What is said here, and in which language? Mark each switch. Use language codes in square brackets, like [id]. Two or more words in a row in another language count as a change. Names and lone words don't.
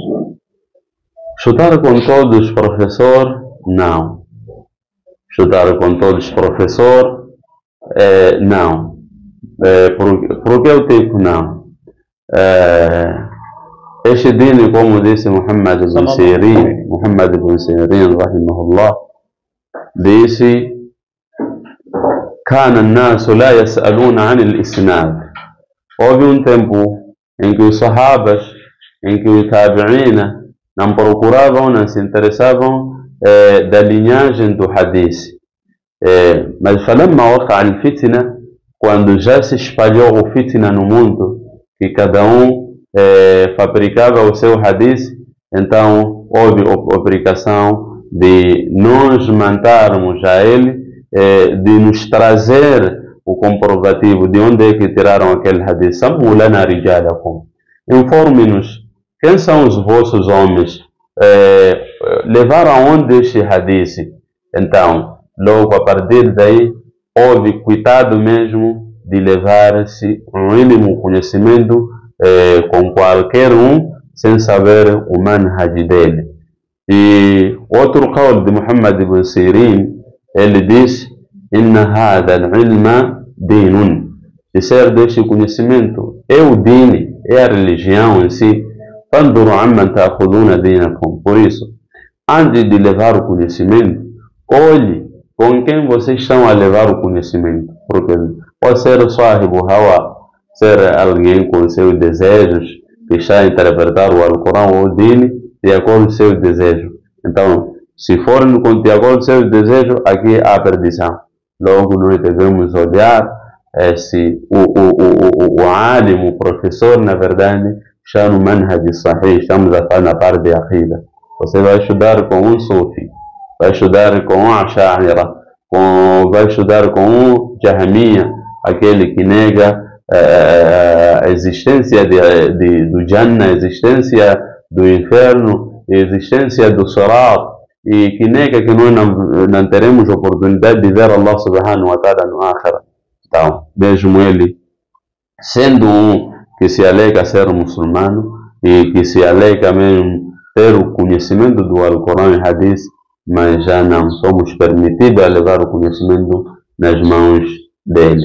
[pt] Estudar com todos os professores, não. Estudar com todos os professores, não. Por que eu digo não? Este dini, como disse Muhammad ibn Sirin, rahimahullah, disse: [ar] كان الناس لا يسألون عن الإسناد. [pt] Houve tempo em que os sahabas em que os tabi'ina não procuravam, não se interessavam da linhagem do hadith. [ar] Mas فلما وقع الفتنة, [pt] quando já se espalhou o fitna no mundo, que cada fabricava o seu hadith, então houve a obrigação de nós mandarmos a ele, de nos trazer o comprovativo de onde é que tiraram aquele hadith. [ar] سموا لنا رجالكم, [pt] informe-nos quem são os vossos homens, levaram aonde este hadith. Então, logo a partir daí, houve cuidado mesmo de levar-se um mínimo conhecimento com qualquer sem saber o manhaj dele. E outro qawl de Muhammad ibn Sirin, ele diz: [ar] إن هذا العلم دين. [pt] Dizer deste conhecimento é o dini, é a religião em si. [ar] فانظروا عمن تأخذون دينكم. [pt] Por isso, antes de levar o conhecimento, olhe com quem vocês estão a levar o conhecimento. Porque pode ser o [ar] صاحب هوى, [pt] ser alguém com seus desejos, que está a interpretar o Alcorão ou o Dini de acordo com seu desejo. Então, se for de acordo com seu desejo, aqui há perdição. Logo, nós devemos olhar se o alim, o professor, na verdade, está no [ar] منهج صحيح. [pt] Estamos a falar na parte de aqida. Você vai estudar com um sufi, vai estudar com um asha'ira, vai estudar com um jahmiya, aquele que nega a existência do Jannah, a existência do inferno, a existência do Sirat, e que nega que nós não teremos oportunidade de ver [ar] الله سبحانه وتعالى [pt] no akhirah. Então, mesmo ele, sendo que se alega ser muçulmano e que se alega mesmo ter o conhecimento do Alcorão e Hadith, mas já não somos permitidos a levar o conhecimento nas mãos dele.